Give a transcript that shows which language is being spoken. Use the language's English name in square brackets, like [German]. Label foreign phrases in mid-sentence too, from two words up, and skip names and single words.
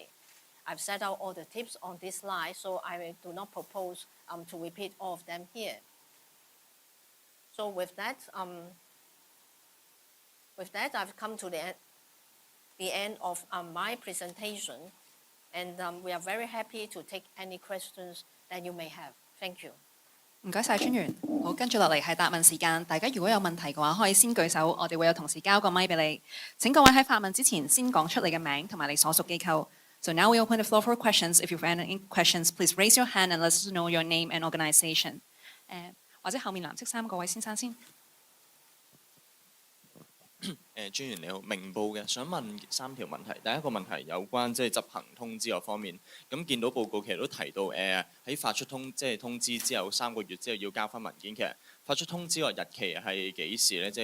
[English] I've set out all the tips on this slide, so I do not propose to repeat all of them here. So with that, I've come to the end of my presentation, and we are very happy to take any questions that you may have. Thank you. [Cantonese] 唔該晒專員。好，跟住落嚟係答問時間。大家如果有問題嘅話，可以先舉手，我哋會有同事交個咪俾你。請各位喺發問之前先講出你嘅名同埋你所屬機構。 [English] So now we open the floor for questions. If you have any questions, please raise your hand and let us know your name and organization. [Cantonese] 或者後面藍色衫嗰位先生先。專員你好，明報嘅，想問3條問題。第一個問題有關執行通知嗰方面，咁見到報告其實都提到喺發出通知之後3個月之後要交翻文件，其實發出通知個日期係幾時呢？